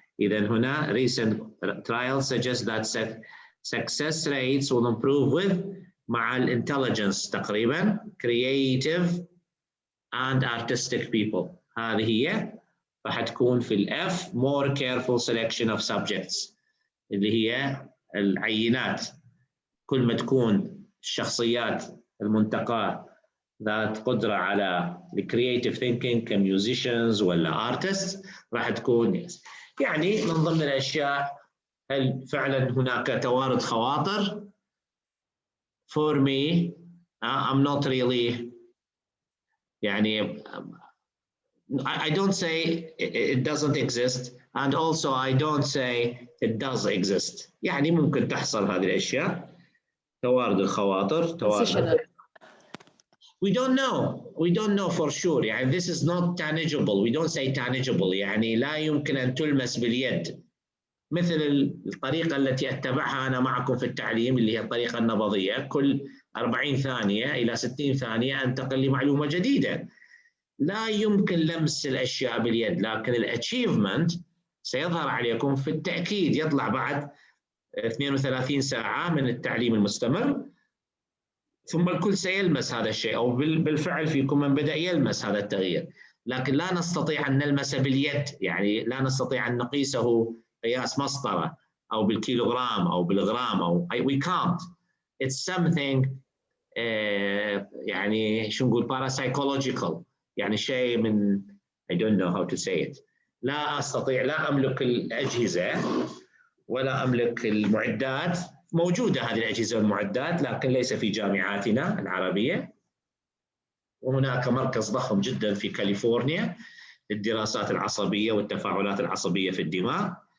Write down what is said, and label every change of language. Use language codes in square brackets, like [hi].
[ar] إذن هنا [en] recent trials suggest that success rates will improve with مع intelligence تقريبا, creative and artistic people. [ar] هذه هي. فحتكون في الF [en] more careful selection of subjects [ar] اللي هي العينات. كل ما تكون الشخصيات المنتقاة ذات قدرة على [en] creative thinking [ar] كميوزيشنز ولا artists راح تكون يعني من ضمن الأشياء. هل فعلا هناك توارد خواطر؟ [en] For me, I'm not really يعني I don't say it doesn't exist, and also I don't say it does exist. [ar] يعني ممكن تحصل هذه الأشياء، توارد الخواطر، توارد. [en] We don't know for sure. يعني this is not tangible. We don't say tangible. [ar] يعني لا يمكن أن تلمس باليد. مثل الطريقة التي أتبعها أنا معكم في التعليم اللي هي الطريقة النبضية، كل 40 ثانية إلى 60 ثانية أنتقل لمعلومة جديدة. لا يمكن لمس الأشياء باليد، لكن الأتشيفمنت سيظهر عليكم في التأكيد، يطلع بعد 32 ساعة من التعليم المستمر، ثم الكل سيلمس هذا الشيء، أو بالفعل فيكم من بدأ يلمس هذا التغيير، لكن لا نستطيع أن نلمس باليد، يعني لا نستطيع أن نقيسه قياس مسطرة أو بالكيلوغرام أو بالغرام أو [en] we can't. It's something [ar] يعني شو نقول [en] parapsychological، [ar] يعني شيء من [en] I don't know how to say it. [ar] لا أستطيع، لا أملك الأجهزة ولا أملك المعدات. موجودة هذه الأجهزة والمعدات لكن ليس في جامعاتنا العربية. وهناك مركز ضخم جدا في كاليفورنيا للدراسات العصبية والتفاعلات العصبية في الدماغ.